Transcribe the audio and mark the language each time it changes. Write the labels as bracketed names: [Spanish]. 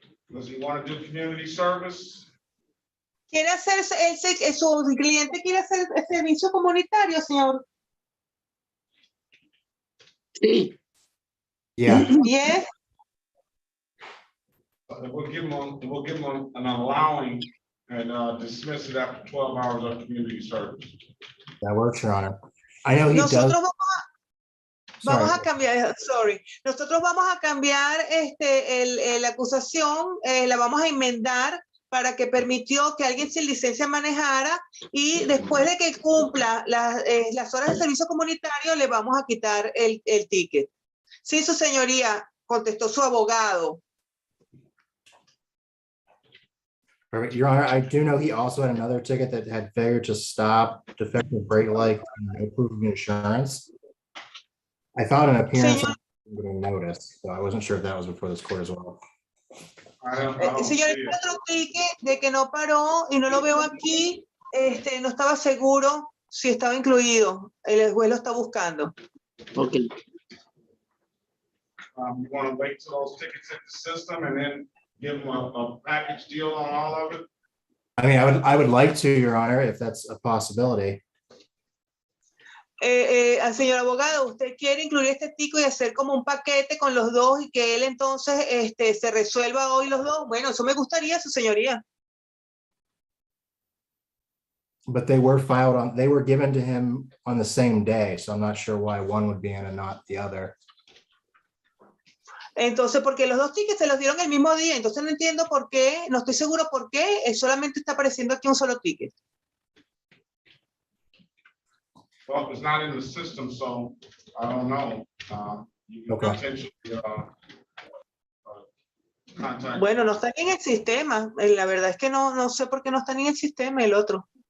[English] Does he want to do community service? [Spanish] ¿Quiere hacer su cliente quiere hacer el servicio comunitario, señor? Sí. [English] Yeah. Yes. We'll give him an allowing and dismiss it after 12 hours of community service. That works, Your Honor. I know he [Spanish] Nosotros [English] does. [Spanish] vamos a cambiar, nosotros vamos a cambiar la acusación, la vamos a enmendar para que permitió que alguien sin licencia manejara y después de que cumpla las horas de servicio comunitario le vamos a quitar el ticket. Sí, su señoría, contestó su abogado. [English] Perfect. Your Honor, I do know he also had another ticket that had failure to stop, defective brake light, and no proof of insurance. I found an appearance on notice, so I wasn't sure if that was before this court as well. [Spanish] Señor, este otro ticket de que no paró y no lo veo aquí, no estaba seguro si estaba incluido. El juez lo está buscando. [English] Okay. You want to wait till those tickets hit the system and then give them a package deal on all of it? I mean, I would like to, Your Honor, if that's a possibility. [Spanish] Señor abogado, ¿usted quiere incluir este tico y hacer como un paquete con los dos y que él entonces se resuelva hoy los dos? Bueno, eso me gustaría, su señoría. [English] But they were given to him on the same day, so I'm not sure why one would be in and not the other. [Spanish] Entonces, porque los dos tickets se los dieron el mismo día, entonces no entiendo por qué, no estoy seguro por qué, solamente está apareciendo aquí un solo ticket. [English] Well, it's not in the system, so I don't know. You can potentially contact. [Spanish] Bueno, no están en el sistema. La verdad es que no sé por qué no están en el sistema el otro.